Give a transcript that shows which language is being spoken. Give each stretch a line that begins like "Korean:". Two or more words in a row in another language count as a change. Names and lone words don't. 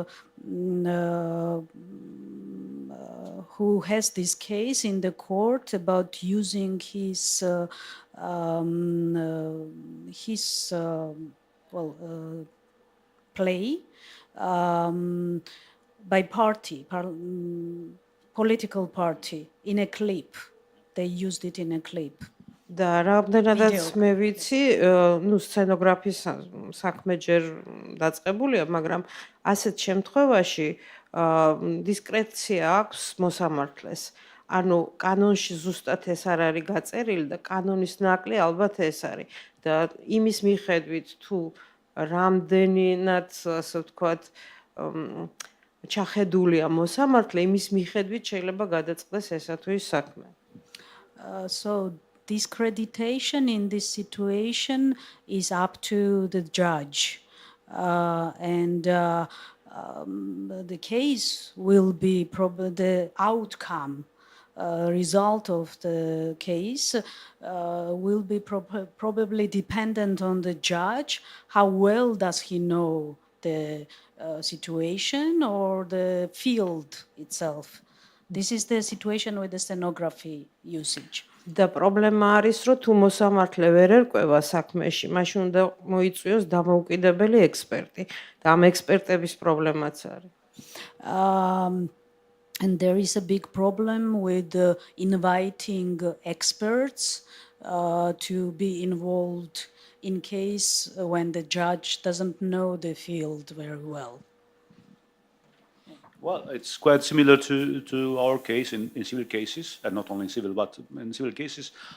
English: who has this case in the court about using his play by political party in a clip. They used it in a clip.
Georgian: და რამდენადაც მე ვიცი, ნუ სცენოგრაფის საქმე ჯერ დაწყებულია, მაგრამ ასეთ შემთხვევაში დისკრეცია აქვს მოსამართლეს. ანუ კანონში ზუსტად ეს არ არის გაწერილი და კანონის ნაკლი ალბათ ეს არის. და იმის მიხედვით თუ რამდენად, ასე ვთქვათ, ჩახედულია მოსამართლე, იმის მიხედვით შეიძლება გადაწყდეს ესა თუ ის საქმე.
English: So discreditation in this situation is up to the judge, and the case will be probably the outcome, result of the case will be probably dependent on the judge. How well does he know the situation or the field itself? This is the situation with the scenography usage.
Georgian: და პრობლემა არის, რომ თუ მოსამართლე ვერ ერკვევა საქმეში, მაშინ უნდა მოიწვიოს დამოუკიდებელი ექსპერტი და ამ ექსპერტების პრობლემაც არის.
English: And there is a big problem with inviting experts to be involved in case when the judge doesn't know the field very well. Well, it's quite similar to our case in civil cases, and not only in civil, but in civil cases.